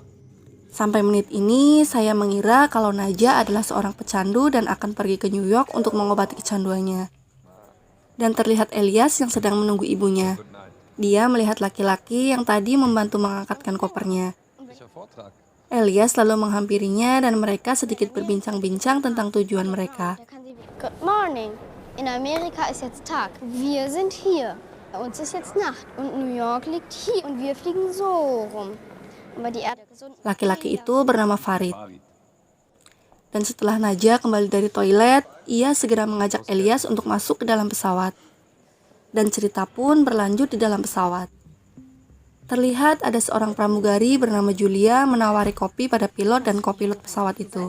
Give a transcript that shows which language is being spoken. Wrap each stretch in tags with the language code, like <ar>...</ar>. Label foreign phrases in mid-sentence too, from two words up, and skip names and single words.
<id>Sampai menit ini, saya mengira kalau Naja adalah seorang pecandu dan akan pergi ke New York untuk mengobati kecanduannya. Dan terlihat Elias yang sedang menunggu ibunya. Dia melihat laki-laki yang tadi membantu mengangkatkan kopernya. Elias lalu menghampirinya dan mereka sedikit berbincang-bincang tentang tujuan mereka.</id> <en>Good morning.</en> <de>In Amerika ist jetzt Tag. Wir sind hier. Bei uns ist jetzt Nacht und New York liegt hier und wir fliegen so rum. Aber die Erde gesund.</de> <id>Laki-laki itu bernama Farid. Dan setelah Naja kembali dari toilet, ia segera mengajak Elias untuk masuk ke dalam pesawat. Dan cerita pun berlanjut di dalam pesawat. Terlihat ada seorang pramugari bernama Julia menawari kopi pada pilot dan kopilot pesawat itu.</id>